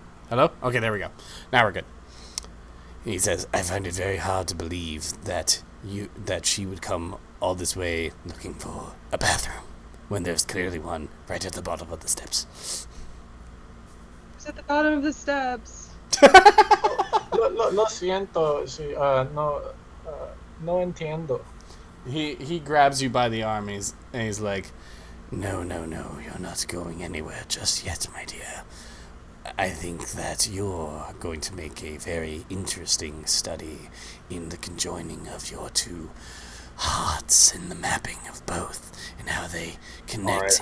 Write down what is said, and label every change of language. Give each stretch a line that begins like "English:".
English: Hello? Okay, there we go. Now we're good. He says, I find it very hard to believe that she would come all this way looking for a bathroom when there's clearly one right at the bottom of the steps. It's at the bottom of the steps.
Spanish: Lo siento, sí, no entiendo.
English: He grabs you by the arm and he's like, No, you're not going anywhere just yet, my dear. I think that you're going to make a very interesting study in the conjoining of your two hearts and the mapping of both and how they connect.